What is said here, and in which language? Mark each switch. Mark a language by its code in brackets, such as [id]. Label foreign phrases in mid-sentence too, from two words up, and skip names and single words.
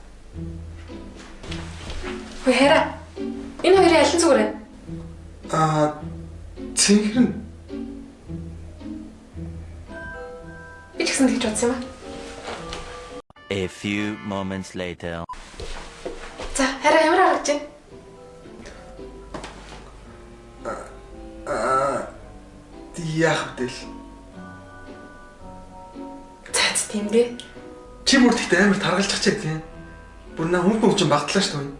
[mn] Хөөе хараа. Энэ хоёрын аль нь зүгээр вэ? Цэнхэр нь. Би ч гэсэн тэгж бодсон юм аа. [en] A few moments later. [mn] За хараа ямар харагдаж байна? Яах вэ? За тийм дээ. Чи бүр тэгтээ амар таргалчих чаа тийм. Бүр наа хүн чинь багтлаа шүү дээ.